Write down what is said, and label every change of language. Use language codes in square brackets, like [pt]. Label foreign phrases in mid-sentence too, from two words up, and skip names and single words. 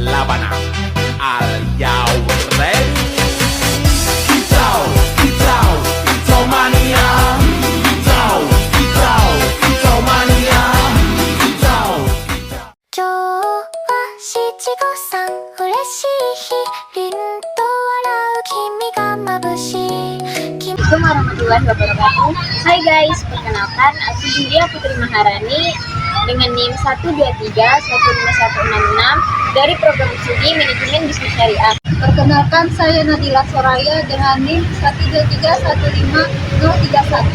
[en] Sabana. Are you ready? [id] Kicau, kicau, kicau mania. Kicau, kicau, kicau mania. Kicau, kicau. [ja] 今日は七五三嬉しい日、凛と笑う君が眩しい。 [ar] السلام عليكم ورحمة الله وبركاته. [id] Hai guys, perkenalkan aku Julia Putri Maharani dengan NIM 123-15166 dari program studi Manajemen Bisnis Syariah. Perkenalkan, saya Nadila Soraya dengan NIM 123-15031.